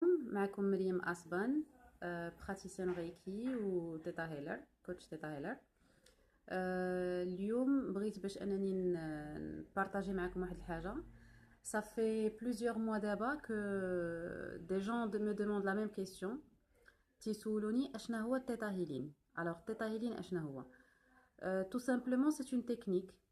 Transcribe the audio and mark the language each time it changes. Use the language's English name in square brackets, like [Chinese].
[Arabic] معكم مريم أسبان، براتيسيان ريكي و تيتا هيلر، كوتش تيتا هيلر. اليوم بغيت باش انني نبارطاجي معكم واحد الحاجه. [French] Ça fait plusieurs mois d'abord que des gens me demandent la même question. [Arabic] تيسولوني اشنا هو التيتا هيلين. [French] Alors التيتا هيلين [Arabic] اشنا هو؟ [French] tout simplement c'est une technique.